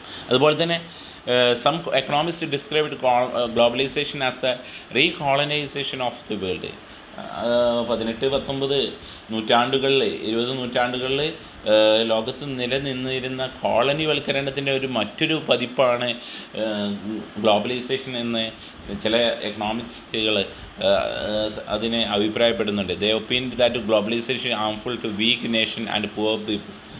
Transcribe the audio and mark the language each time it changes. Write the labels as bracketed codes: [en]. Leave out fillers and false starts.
[ml] അതുപോലെ തന്നെ [en] some economists described globalization as the recolonization of the world. [ml] 18-19 നൂറ്റാണ്ടുകളിൽ 20 നൂറ്റാണ്ടുകളിൽ ലോകത്ത് നിലനിന്നിരുന്ന കോളനിവൽക്കരണത്തിൻ്റെ മറ്റൊരു പതിപ്പാണ് ഗ്ലോബലൈസേഷൻ എന്ന് ചില എക്കണോമിക്സുകൾ അതിനെ അഭിപ്രായപ്പെടുന്നുണ്ട്. [en] They opined that globalization is harmful to weak nation and poor people.